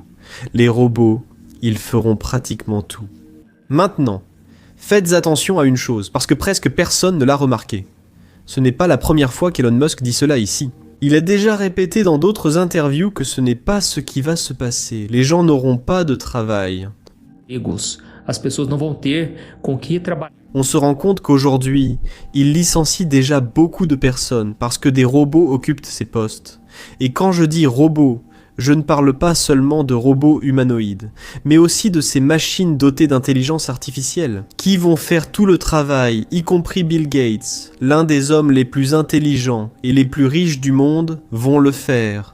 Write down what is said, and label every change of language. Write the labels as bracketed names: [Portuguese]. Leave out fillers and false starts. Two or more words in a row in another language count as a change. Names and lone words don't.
[French] Les robots, ils feront pratiquement tout. Maintenant, faites attention à une chose, parce que presque personne ne l'a remarqué. Ce n'est pas la première fois qu'Elon Musk dit cela ici. Il a déjà répété dans d'autres interviews que ce n'est pas ce qui va se passer. Les gens n'auront pas de travail. [Portuguese] As pessoas não vão ter com que trabalhar. [French] On se rend compte qu'aujourd'hui, il licencie déjà beaucoup de personnes parce que des robots occupent ces postes. Et quand je dis robots, je ne parle pas seulement de robots humanoïdes, mais aussi de ces machines dotées d'intelligence artificielle, qui vont faire tout le travail, y compris Bill Gates, l'un des hommes les plus intelligents et les plus riches du monde, vont le faire.